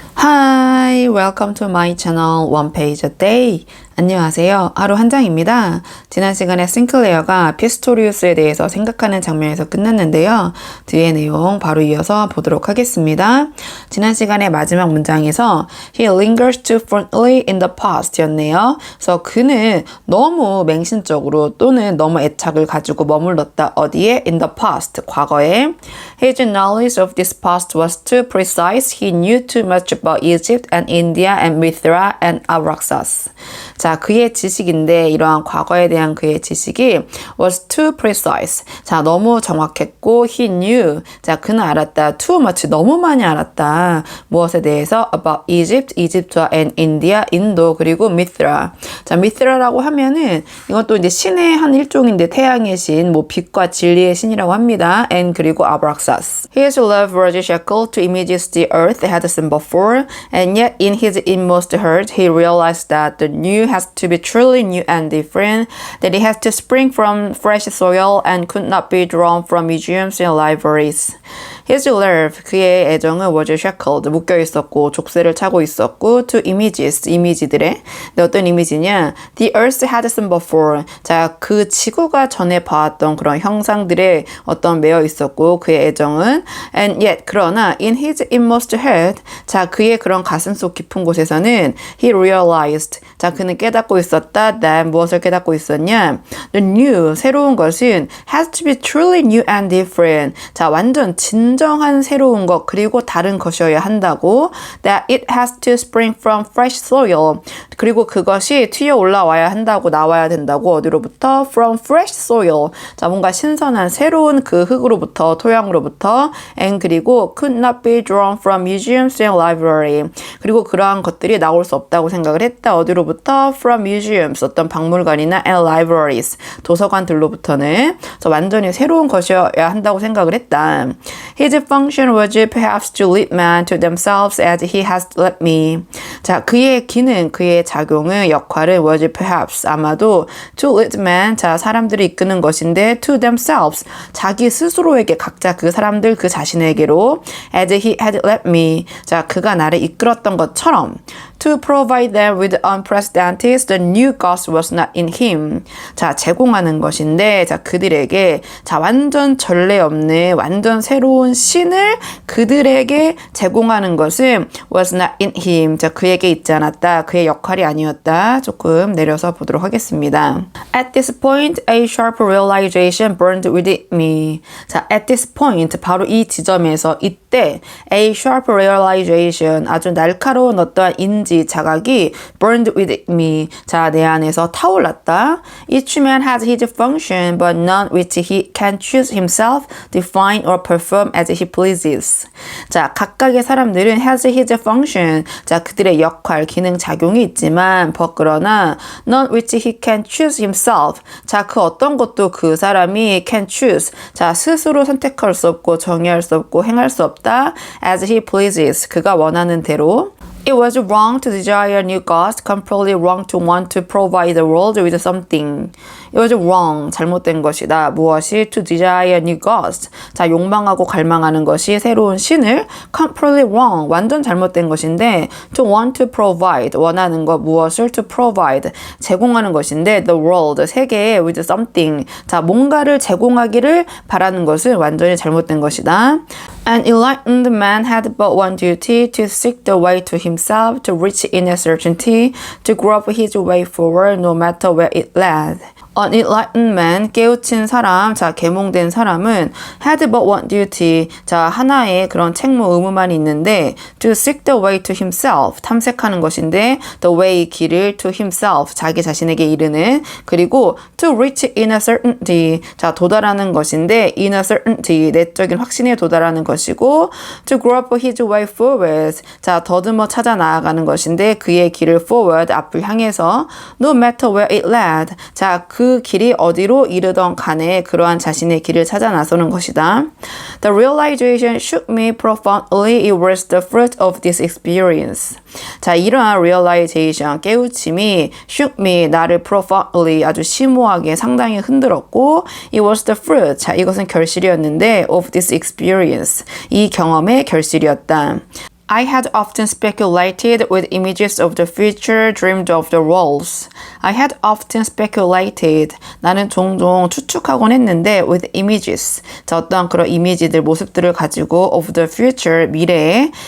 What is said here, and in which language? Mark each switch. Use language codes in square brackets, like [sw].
[en] Hi, welcome to my channel One Page a Day. [ko] 안녕하세요. 하루 한 장입니다. 지난 시간에 싱클레어가 피스토리우스에 대해서 생각하는 장면에서 끝났는데요. 뒤의 내용 바로 이어서 보도록 하겠습니다. 지난 시간에 마지막 문장에서 [en] He lingers too firmly in the past 였네요. [ko] 그래서 그는 너무 맹신적으로 또는 너무 애착을 가지고 머물렀다. 어디에? [en] In the past, [ko] 과거에. [en] His knowledge of this past was too precise. He knew too much about Egypt and India and Mithra and Abraxas. [ko] 자, 그의 지식인데 이러한 과거에 대한 그의 지식이 [en] was too precise. [ko] 자, 너무 정확했고 [en] he knew. [ko] 자, 그는 알았다. [en] too much. [ko] 너무 많이 알았다. 무엇에 대해서? [en] about Egypt, [ko] 이집트와 [en] and India, [ko] 인도, 그리고 [en] Mithra. [ko] 자, Mithra라고 하면은 이것도 이제 신의 한 일종인데 태양의 신, 뭐 빛과 진리의 신이라고 합니다. [en] and 그리고 Abraxas. His love was shackled to images the earth had seen before, and yet in his inmost heart he realized that the new has to be truly new and different, that it has to spring from fresh soil and could not be drawn from museums and libraries. His love, [ko] 그의 애정은 [en] was shackled, [ko] 묶여 있었고 족쇄를 차고 있었고 [en] to images, [ko] 이미지들의. 근데 어떤 이미지냐? [en] The earth had seen before. [ko] 자, 그 지구가 전에 봐왔던 그런 형상들에 어떤 매여 있었고 그의 애정은 [en] and yet, [ko] 그러나 [en] in his inmost heart, [ko] 자, 그의 그런 가슴속 깊은 곳에서는 [en] he realized, [ko] 자, 그는 깨닫고 있었다. that 무엇을 깨닫고 있었냐? [en] The new, [ko] 새로운 것은 [en] has to be truly new and different. [ko] 자, 완전 진정한 새로운 것 그리고 다른 것이어야 한다고. [en] That it has to spring from fresh soil. [ko] 그리고 그것이 튀어 올라와야 한다고, 나와야 된다고. 어디로부터? [en] From fresh soil. [ko] 자, 뭔가 신선한 새로운 그 흙으로부터, 토양으로부터. [en] And [ko] 그리고 [en] could not be drawn from museums and library. [ko] 그리고 그러한 것들이 나올 수 없다고 생각을 했다. 어디로부터? [en] From museums, [ko] 어떤 박물관이나 [en] and libraries, [ko] 도서관들로부터는. 그래서 완전히 새로운 것이어야 한다고 생각을 했다. [en] His function was perhaps to lead men to themselves as he has led me. [ko] 자, 그의 기능, 그의 작용은, 역할은 [en] was perhaps, [ko] 아마도 [en] to lead men, [ko] 자, 사람들을 이끄는 것인데 [en] to themselves, [ko] 자기 스스로에게, 각자 그 사람들 그 자신에게로 [en] as he had led me, [ko] 자, 그가 나를 이끌었던 것처럼 [en] to provide them with unprecedented, the new gospel was not in him. [ko] 자, 제공하는 것인데, 자, 그들에게, 자, 완전 전례 없는, 완전 새로운 신을 그들에게 제공하는 것은 [en] was not in him. [ko] 자, 그에게 있지 않았다. 그의 역할이 아니었다. 조금 내려서 보도록 하겠습니다. [en] At this point, a sharp realization burned within me. [ko] 자, [en] at this point, [ko] 바로 이 지점에서, 이때, [en] a sharp realization, [ko] 아주 날카로운 어떠한 인지, 자각이 [en] burned within me. [ko] 자, 내 안에서 타올랐다. [en] Each man has his function, but none which he can choose himself, define or perform as he pleases. [ko] 자, 각각의 사람들은 [en] has his function. [ko] 자, 그들의 역할, 기능, 작용이 있지만, 그러나 [en] none which he can choose himself. [ko] 자, 그 어떤 것도 그 사람이 [en] can choose. [ko] 자, 스스로 선택할 수 없고 정의할 수 없고 행할 수 없다. [en] as he pleases. [ko] 그가 원하는 대로. [en] It was wrong to desire new gods, completely wrong to want to provide the world with something. It was wrong, [ko] 잘못된 것이다. 무엇이? [en] To desire new gods. [ko] 자, 욕망하고 갈망하는 것이 새로운 신을 [en] completely wrong, [ko] 완전 잘못된 것인데 [en] to want to provide, [ko] 원하는 것, 무엇을? [en] To provide, [ko] 제공하는 것인데 [en] the world, [ko] 세계에 [en] with something. [ko] 자, 뭔가를 제공하기를 바라는 것은 완전히 잘못된 것이다. [en] An enlightened man had but one duty, to seek the way to himself, to reach inner certainty, to grope his way forward no matter where it led. An enlightened man, [ko] 깨우친 사람, 자, 계몽된 사람은 [en] had but one duty, [ko] 자, 하나의 그런 책무, 의무만 있는데 [en] to seek the way to himself, [ko] 탐색하는 것인데 the way, 길을 [en] to himself, [ko] 자기 자신에게 이르는, 그리고 [en] to reach inner certainty, [ko] 자, 도달하는 것인데 [en] inner certainty, [ko] 내적인 확신에 도달하는 것이고 [en] to grope his way forward, [ko] 자, 더듬어 찾아 나아가는 것인데 그의 길을 forward, 앞을 향해서 [en] no matter where it led, [ko] 자, 그 길이 어디로 이르던 간에 그러한 자신의 길을 찾아 나서는 것이다. [en] The realization shook me profoundly. It was the fruit of this experience. [ko] 자, 이러한 realization, 깨우침이 [en] shook me, [ko] 나를 profoundly, 아주 심오하게 상당히 흔들었고 [en] it was the fruit, [ko] 자, 이것은 결실이었는데 [en] of this experience, [ko] 이 경험의 결실이었다. [en] I had often speculated with images of the future, dreamed of the roles. I had often speculated. [ko] 나는 종종 추측하곤 했는데 [en] with images. [ko] 자, 어떤 그런 이미지들, 모습들을 가지고 [en] of the future, [ko] 미래에.